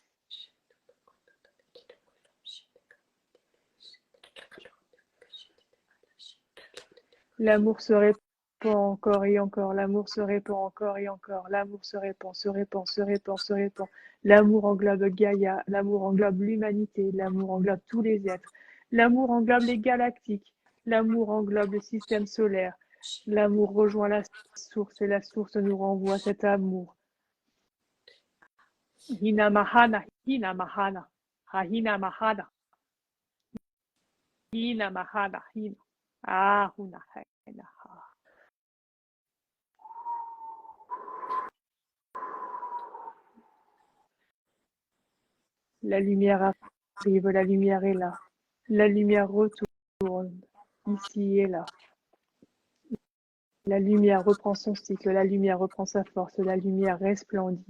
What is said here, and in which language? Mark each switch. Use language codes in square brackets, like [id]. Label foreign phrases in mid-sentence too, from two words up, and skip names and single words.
[fr] L'amour se répand encore et encore, l'amour se répand encore et encore, l'amour se répand, se répand, se répand, se répand. L'amour englobe Gaïa, l'amour englobe l'humanité, l'amour englobe tous les êtres, l'amour englobe les galactiques, l'amour englobe le système solaire, l'amour rejoint la source et la source nous renvoie cet amour. Hina mahana, hina mahana, ha hina mahana, hina mahana, hina, ah huna hina ha. La lumière arrive, la lumière est là. La lumière retourne, ici et là. La lumière reprend son cycle, la lumière reprend sa force, la lumière resplendit.